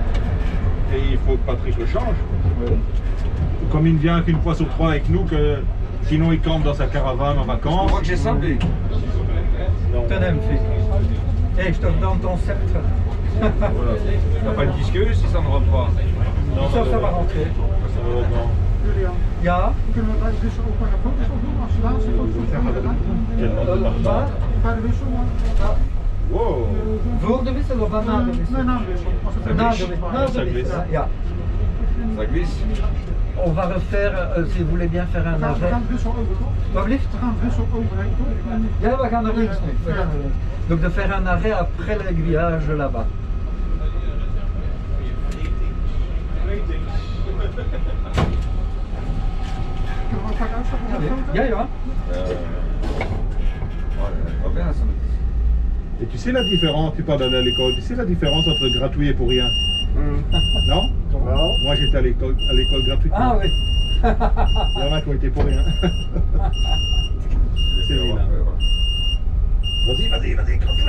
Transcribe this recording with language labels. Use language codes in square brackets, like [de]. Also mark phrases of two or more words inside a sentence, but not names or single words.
[fr] Et il faut que Patrick le change. Comme il ne vient qu'une fois sur 3 avec nous, que sinon il campe dans sa caravane en Je vacances. crois que j'ai semblé. Tenez, fils. Eh, je te redonne ton sceptre. Voilà. T'as pas une disqueuse si ça ne rentre pas. Non, Ça va rentrer. Ça va non. Julian, [nl] Ja. kunnen we dus ook maar een fotostop doen als de laatste fotostop? Bij de wissel, maar... Wow. Voor de wissel of na de Nee, wissel? na de wissel. Als het Na [fr] glisse. [nl] de wissel. [fr] Ça glisse. [nl] Ja. [fr] Ça glisse. On va refaire, si vous voulez bien faire un [nl] we [fr] arrêt. [nl] gaan het wissel over, toch? Wat blieft? We gaan het wissel overheen, toch? Ja, we gaan naar links nu. We gaan naar links. [fr] Donc de faire un arrêt après l'aiguillage là-bas. [nl] Kunnen we vaak uitstappen op de foto? Ja, ja. [fr] Pas bien ça. Et tu sais la différence, tu parles d'aller à l'école, tu sais la différence entre gratuit et pour rien? Non? Non. Moi j'étais à l'école gratuite. Ah oui. Il y en a qui ont été pour rien. C'est vilain. Vas-y, crosse-la.